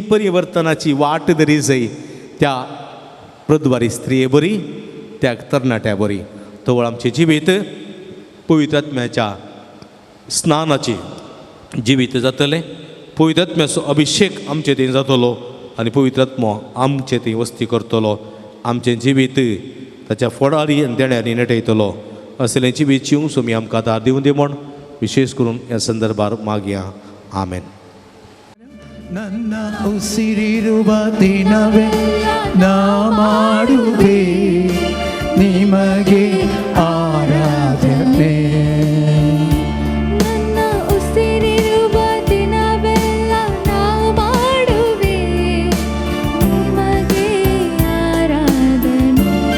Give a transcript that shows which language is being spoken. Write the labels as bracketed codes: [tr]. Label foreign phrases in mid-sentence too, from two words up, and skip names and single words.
[kok] परिवर्तनाची वाट धरी जाय त्या प्रद्वारी स्त्रिये बरी त्या तरणाट्या बरी तवळ आमचे जिवीत पवित्र आत्म्याच्या स्नानाची जिवीत जातलें पवित्र आत्म्याचो अभिषेक आमचे थंय जातलो आनी पवित्र आत्मो आमचे थंय वस्ती करतलो आमचें जिवीत ताच्या फळारी आनी देण्यानी नटयतलो असलें जिवीत जिवंक सोमी आमकां दार दिवं दी म्हण विशेष करून ह्या संदर्भार मागया आमेन [kn] ನನ್ನ ಉಸಿರಿರುವ ದಿನವೆಲ್ಲ ಮಾಡುವೆ ನಿಮಗೆ ಆರಾಧನೆ ನನ್ನ ಉಸಿರಿರುವ ದಿನವೆಲ್ಲ ನಾ ಮಾಡುವೆ ನಿಮಗೆ ಆರಾಧನೆ